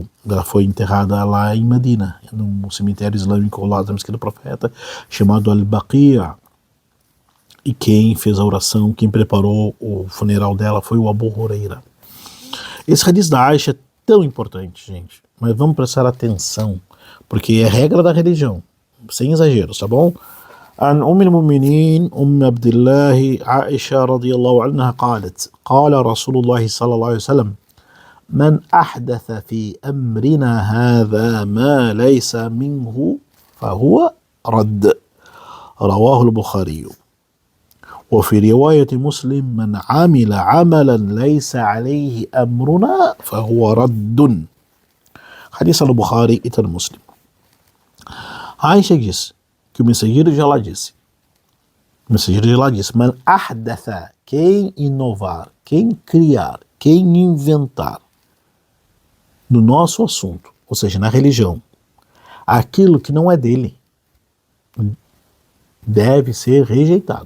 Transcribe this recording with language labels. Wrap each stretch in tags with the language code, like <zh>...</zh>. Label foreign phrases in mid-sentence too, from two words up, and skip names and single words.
<pt>Ela foi enterrada lá em Medina, num cemitério islâmico ao lado da mesquita do profeta, chamado Al-Baqi'. E quem fez a oração, quem preparou o funeral dela foi o Abu Huraira. Esse hadith da Aisha é tão importante, gente, mas vamos prestar atenção, porque é regra da religião, sem exageros, tá bom?</pt> <ar>عن أم المؤمنين أم عبد الله عائشة رضي الله عنها قالت قال رسول الله صلى الله عليه وسلم من أحدث في أمرنا هذا ما ليس منه فهو رد رواه البخاري وفي رواية مسلم من عمل عملا ليس عليه أمرنا فهو رد حديث البخاري e Muslim.</ar> <pt>Aisha disse que o mensageiro de Allah disse,</pt> <ar>من أحدث,</ar> <pt>quem inovar, quem criar, quem inventar no nosso assunto, ou seja, na religião, aquilo que não é dele, deve ser rejeitado.</pt>